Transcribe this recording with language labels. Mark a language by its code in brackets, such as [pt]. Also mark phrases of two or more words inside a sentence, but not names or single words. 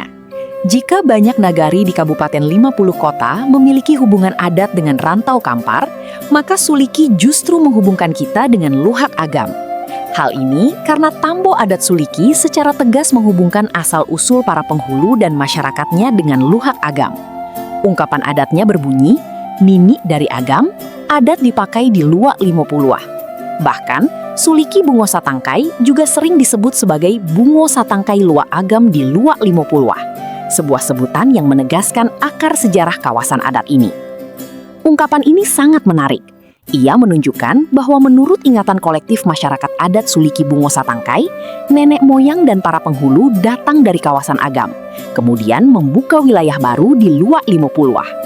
[id] Jika banyak nagari di Kabupaten 50 Kota memiliki hubungan adat dengan Rantau Kampar, maka Suliki justru menghubungkan kita dengan Luhak Agam. Hal ini karena Tambo adat Suliki secara tegas menghubungkan asal-usul para penghulu dan masyarakatnya dengan Luhak Agam. Ungkapan adatnya berbunyi, Nini dari Agam, adat dipakai di Luhak Limo Puluah. Bahkan, Suliki Bungo Satangkai juga sering disebut sebagai Bungo Satangkai Luhak Agam di Luhak Limo Puluah, sebuah sebutan yang menegaskan akar sejarah kawasan adat ini. Ungkapan ini sangat menarik. Ia menunjukkan bahwa menurut ingatan kolektif masyarakat adat Suliki Bungo Satangkai, nenek moyang dan para penghulu datang dari kawasan Agam, kemudian membuka wilayah baru di Luhak Limo Puluah.